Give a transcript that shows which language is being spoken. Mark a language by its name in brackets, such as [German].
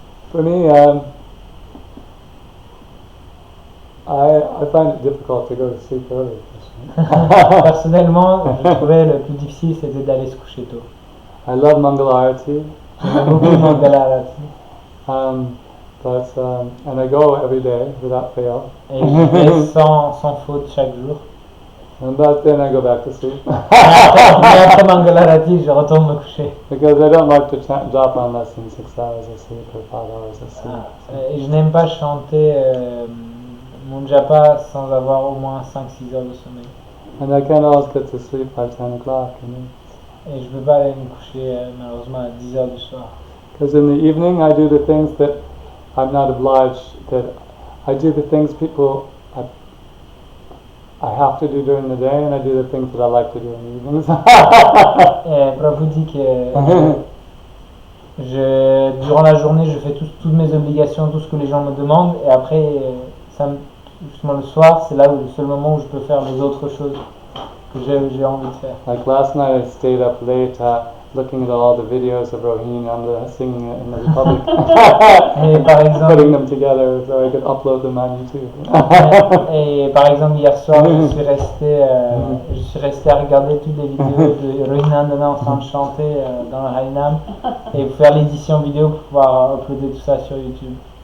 [English] For me, I find it difficult to go to sleep early. [French] Personnellement, je trouvais le plus difficile c'était d'aller se coucher tôt. [English] I love Mangala Arati. [French] J'aime beaucoup Mangala Arati. [English] And I go every day without fail. [French] Et je vais sans faute chaque jour. [English] But then I go back to sleep. [French] Mais après Mangala Arati, je retourne me coucher. [English] Because I don't like to japa on less than 6 hours of sleep or 5 hours of sleep. [French] Et je n'aime pas chanter mon japa sans avoir au moins 5-6 heures de sommeil. [English] And I can't always get to sleep by 10 o'clock. [French] Et je ne peux pas aller me coucher malheureusement à 10 heures du soir. [English] Because in the evening I do the things that I'm not obliged, that I do the things people I have to do during the day, and I do the things that I like to do in the evenings. [French] Et Prabhu dit que durant la journée, je fais toutes mes obligations, tout ce que les gens me demandent, et après, justement le soir, c'est là où le seul moment où je peux faire les autres choses que j'ai envie de faire. [English] Like last night, I stayed up late looking at all the videos of Akshayananda singing in the Republic, [French] Et par exemple, [English] putting them together so I could upload them on YouTube. [French] et par exemple, hier soir, je suis resté à regarder toutes les vidéos de Akshayananda en train de chanter dans le Harinam et faire l'édition vidéo pour pouvoir uploader tout ça sur YouTube.